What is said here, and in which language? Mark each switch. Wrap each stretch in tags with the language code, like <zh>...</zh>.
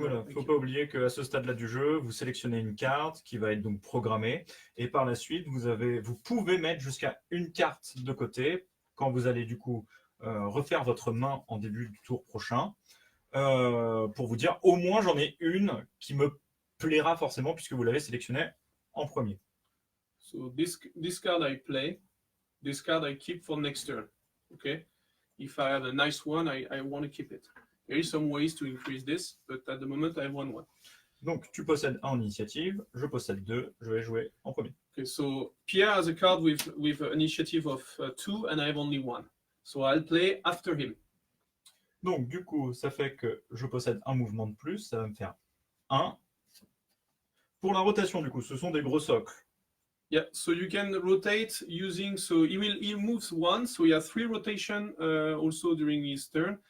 <fr>Voilà, il ne faut pas oublier qu'à ce stade-là du jeu, vous sélectionnez une carte qui va être donc programmée et par la suite, vous pouvez mettre jusqu'à une carte de côté quand vous allez du coup refaire votre main en début du tour prochain pour vous dire au moins j'en ai une qui me plaira forcément puisque vous l'avez sélectionnée en premier.</fr> <en>So this card I play, this card I keep for next turn. Okay, if I have a nice one, I want to keep it. There is some ways to increase this, but at the moment I have one.</en> <fr>Donc tu possèdes un en initiative, je possède deux, je vais jouer en premier.</fr> <en>Okay, so Pierre has a card with an initiative of 2 and I have only 1. So I'll play after him.</en> <fr>Donc du coup, ça fait que je possède un mouvement de plus, ça va me faire 1. Pour la rotation du coup, ce sont des gros socles.</fr> <en>Yeah, so you can rotate using, so he moves 1, so he has 3 rotation also during his turn.</en>